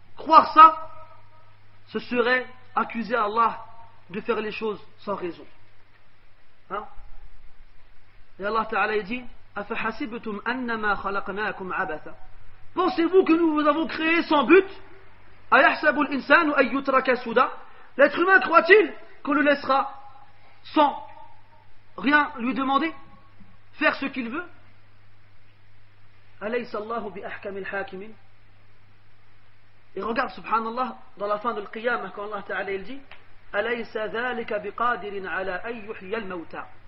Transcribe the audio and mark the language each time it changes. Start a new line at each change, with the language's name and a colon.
French: Croire ça, ce serait accuser Allah de faire les choses sans raison. Hein? Et Allah Ta'ala dit
Arabic: أَفَحَسِبْتُمْ أَنَّمَا خَلَقْنَاكُمْ عَبَثًا.
French: Pensez-vous que nous vous avons créé sans but?
Arabic: أَيَحْسَبُ الْإِنسَانُ أَن يُتْرَكَ سُدًى.
French: L'être humain croit-il qu'on le laissera sans rien lui demander, faire ce qu'il veut?
Arabic: أَلَيْسَ اللَّهُ بِأَحْكَمِ الْحَاكِمِينَ.
French: Et regarde, subhanallah, dans la fin de l'Qiyamah, quand Allah Ta'ala il dit
Arabic: أَلَيْسَ ذَلِكَ بِقَادِرٍ عَلَى أَن يُحْيِيَ الْمَوْتَى.